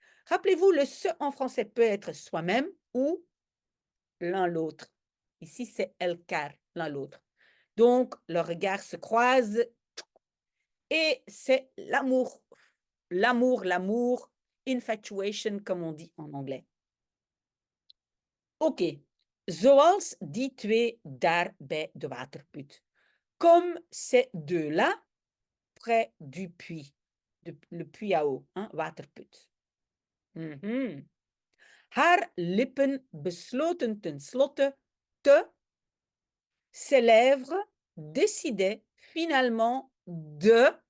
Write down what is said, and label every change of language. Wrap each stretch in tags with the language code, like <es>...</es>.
<fr>Rappelez-vous, le se en français peut être soi-même ou l'un l'autre. Ici, c'est elkaar, l'un l'autre. Donc, leurs regards se croisent et c'est l'amour. L'amour, infatuation, comme on dit en anglais.</fr> <nl>Oké, zoals die twee daar bij de waterput.</nl> <fr>Comme ces deux-là, près du puits. Le puits à eau, hein, waterput.</fr> <nl>Haar lippen besloten tenslotte te.</nl> <fr>Ses lèvres décidaient finalement de.</fr>